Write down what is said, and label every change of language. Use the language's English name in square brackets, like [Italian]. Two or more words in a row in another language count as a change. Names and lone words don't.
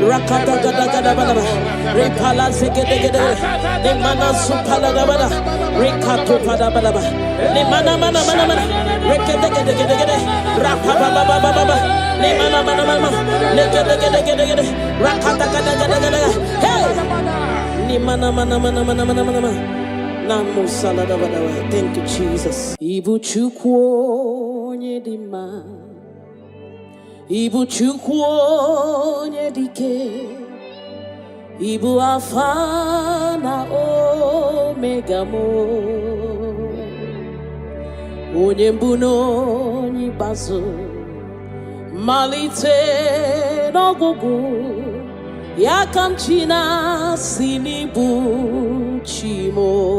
[English] kata gada gada bada. Repala zegede gede. Ne mana supala da bada. Rekato pada bada bada. Ne mana mana mana mana. Rekede gede gede gede. Rapa baba baba baba. Ne mana mana mana. Ne gede gede gede gede. Rakata gada gada gada. Hey. Ne mana mana mana mana mana mana. Namo salada bada. Thank you, Jesus. [Igbo] Ibu chukwu nyedima. Ibu chukwu nyedike. Ibu Alpha na Omega mo. Onye mbụ n'onye ikpeazụ, malite n'ọgwụgwụ, ya ka m chi na-asị n'ịbụ chi mo.